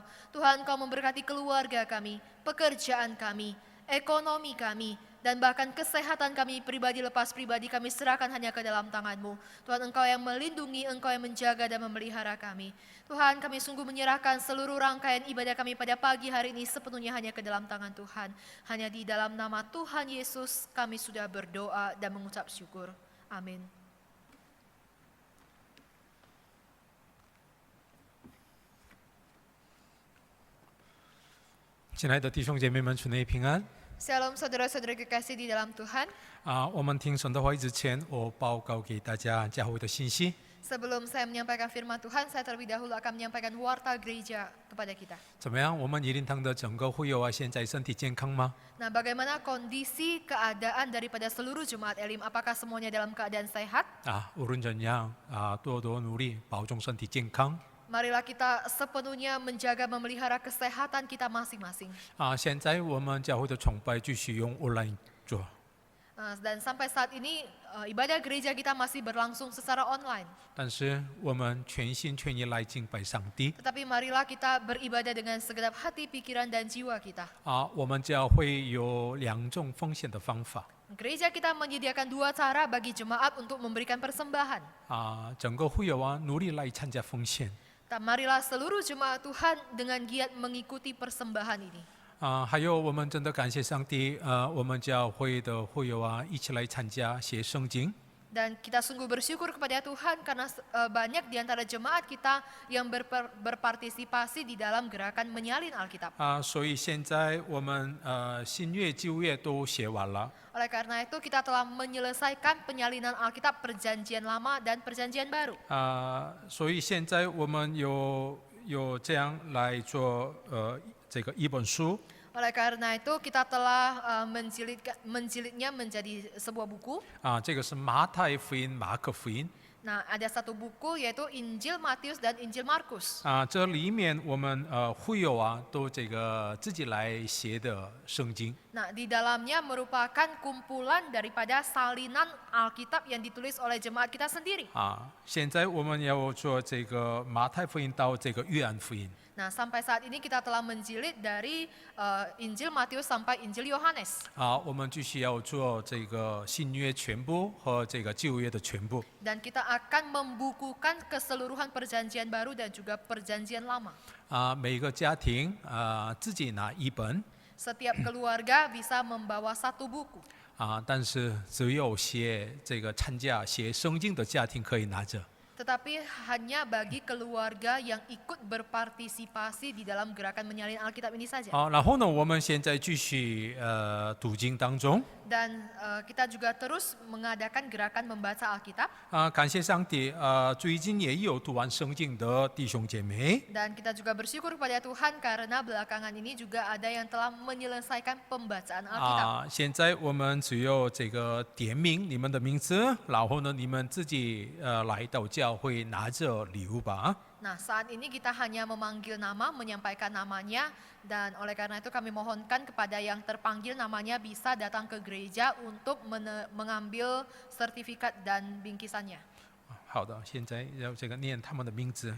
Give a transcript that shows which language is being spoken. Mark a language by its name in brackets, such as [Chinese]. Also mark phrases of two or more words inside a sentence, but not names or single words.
[Indonesian] Tuhan, Engkau memberkati keluarga kami, pekerjaan kami, ekonomi kami, dan bahkan kesehatan kami pribadi lepas pribadi kami serahkan hanya ke dalam tangan-Mu. Tuhan, Engkau yang melindungi, Engkau yang menjaga dan memelihara kami. Tuhan, kami sungguh menyerahkan seluruh rangkaian ibadah kami pada pagi hari ini sepenuhnya hanya ke dalam tangan Tuhan. Hanya di dalam nama Tuhan Yesus kami sudah berdoa dan mengucap syukur. Amin. [Chinese] 亲爱的弟兄姐妹们，主内平安。 [Indonesian] Shalom saudara-saudara kekasih di dalam Tuhan. [Chinese] 我们听神的话语之前，我报告给大家教会的信息。 [Indonesian] Sebelum saya menyampaikan firman Tuhan, saya terlebih dahulu akan menyampaikan warta gereja kepada kita. [Chinese] 怎么样？我们一灵堂的整个会友啊，现在身体健康吗？ [Indonesian] Nah, bagaimana kondisi keadaan daripada seluruh jemaat Elim? Apakah semuanya dalam keadaan sehat? [Chinese] 无论怎样多多努力，保重身体健康。 [Indonesian] Marilah kita sepenuhnya menjaga memelihara kesehatan kita masing-masing. [Chinese] 现在我们教会的崇拜继续用 online 做。 [Indonesian] Dan sampai saat ini ibadah gereja kita masih berlangsung secara online. [Chinese] 但是我们全心全意来敬拜上帝 [Indonesian] Tetapi marilah kita beribadah dengan segenap hati, pikiran, dan jiwa kita. [Chinese] 我们教会有2种奉献的方法 [Indonesian] Gereja kita menyediakan 2 cara bagi jemaat untuk memberikan persembahan. [Chinese] 整个会友努力来参加奉献 [Indonesian] Marilah seluruh jemaat Tuhan dengan giat mengikuti persembahan ini. [Chinese] 还有我们真的感谢上帝我们教会的会友一起来参加写圣经 [Indonesian] Dan kita sungguh bersyukur kepada Tuhan karena banyak di antara jemaat kita yang berpartisipasi di dalam gerakan menyalin Alkitab. [Chinese] 所以现在我们新约旧约都写完了 [Indonesian] Oleh karena itu kita telah menyelesaikan penyalinan Alkitab Perjanjian Lama dan Perjanjian Baru. [Chinese] 所以现在我们有这样来做这个一本书 [Indonesian] Oleh karena itu kita telah menjilidnya menjadi sebuah buku. [Chinese] 这个是马太福音、马可福音 [Indonesian] Nah, ada satu buku yaitu Injil Matius dan Injil Markus. [Chinese] 这里面我们会友都这个自己来写的圣经 [Indonesian] Nah, di dalamnya merupakan kumpulan daripada salinan Alkitab yang ditulis oleh jemaat kita sendiri. [Chinese] 现在我们要做这个马太福音到这个约翰福音 [Indonesian] Nah, sampai saat ini kita telah menjilid dari Injil Matius sampai Injil Yohanes. [Chinese] 我们继续要做这个新约全部和这个旧约的全部 [Indonesian] Dan kita akan membukukan keseluruhan Perjanjian Baru dan juga Perjanjian Lama. [Chinese] 每个家庭自己拿一本 [Indonesian] Setiap keluarga bisa membawa satu buku. [Chinese] 但是只有这个参加写圣经的家庭可以拿着 [Indonesian] Tetapi hanya bagi keluarga yang ikut berpartisipasi di dalam gerakan menyalin Alkitab ini saja. [Chinese] 然后呢我们现在继续读经当中 [Indonesian] Dan kita juga terus mengadakan gerakan membaca Alkitab. [Chinese] 感谢上帝最近也有读完圣经的弟兄姐妹 [Indonesian] Dan kita juga bersyukur kepada Tuhan karena belakangan ini juga ada yang telah menyelesaikan pembacaan Alkitab. [Chinese] 现在我们只有这个点名你们的名字，然后呢，你们自己来到教会拿着礼物吧。 [Indonesian] Nah, saat ini kita hanya memanggil nama, menyampaikan namanya, dan oleh karena itu kami mohonkan kepada yang terpanggil namanya bisa datang ke gereja untuk mengambil sertifikat dan bingkisannya. [Chinese] 好的，现在要这个念他们的名字。